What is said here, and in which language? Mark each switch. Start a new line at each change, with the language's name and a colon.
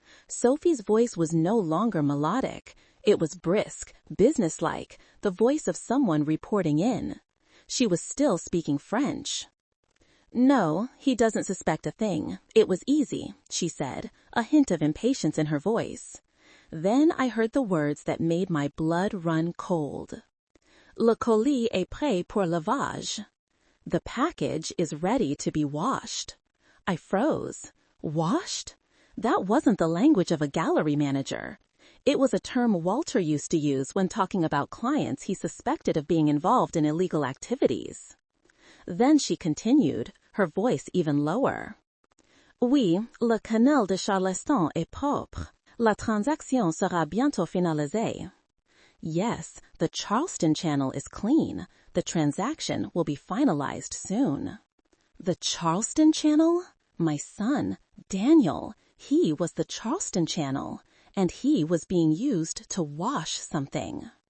English: Sophie's voice was no longer melodic. It was brisk, businesslike, the voice of someone reporting in. She was still speaking French. No, he doesn't suspect a thing. It was easy, she said, a hint of impatience in her voice. Then I heard the words that made my blood run cold.
French: Le colis est prêt pour lavage.
English: The package is ready to be washed. I froze. Washed? That wasn't the language of a gallery manager. It was a term Walter used to use when talking about clients he suspected of being involved in illegal activities. Then she continued, her voice even lower.
French: Oui, le canal de Charleston est propre. La transaction sera bientôt finalisée.
English: Yes, the Charleston Channel is clean. The transaction will be finalized soon. The Charleston Channel? My son, Daniel, he was the Charleston Channel, and he was being used to wash something.